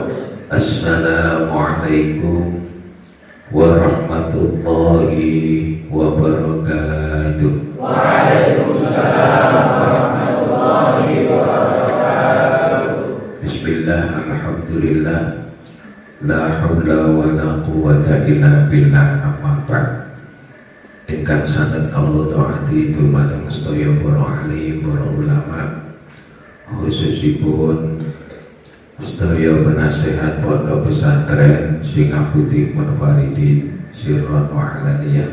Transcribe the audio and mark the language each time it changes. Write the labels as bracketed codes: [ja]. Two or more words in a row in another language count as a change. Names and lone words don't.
[ar] السلام عليكم ورحمة الله وبركاته. وعليكم السلام ورحمة الله وبركاته. بسم الله، الحمد لله، لا حول ولا قوة إلا بالله، أما بعد. [jv] Ingkang sanget Allah taati dumateng sedaya para alim, para ulama, khususipun sedaya penasehat pondok pesantren sing ngabuti Munfaridin [ar] سرا وعلانية.